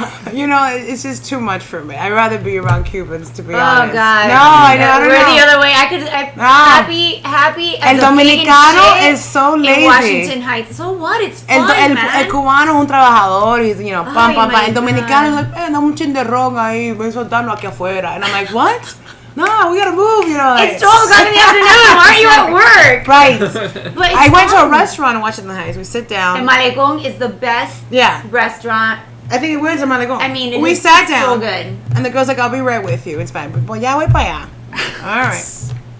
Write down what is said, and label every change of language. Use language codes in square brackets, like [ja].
[en] You know, it's just too much for me. I'd rather be around Cubans, to be honest. Oh God. No, I don't know. We're the other way. Happy. [es] El dominicano [en] is so lazy. In Washington Heights. So what? It's fun, man. [es] El cubano es un trabajador. [en] He's, you know, [es] pam. El dominicano [en] is like, [es] dame un chin de ron ahí, voy a soltarlo aquí afuera. [en] And I'm like, what? No, we gotta move, you know. Like, it's 12 o'clock in the afternoon. Why are you at work? Right. But I went to a restaurant in Washington Heights. We sit down. And Malecón is the best restaurant. I think it went to Malecón. I mean, we sat down. So good. And the girl's like, I'll be right with you. It's fine. But [es] ya voy para allá. [en] All right.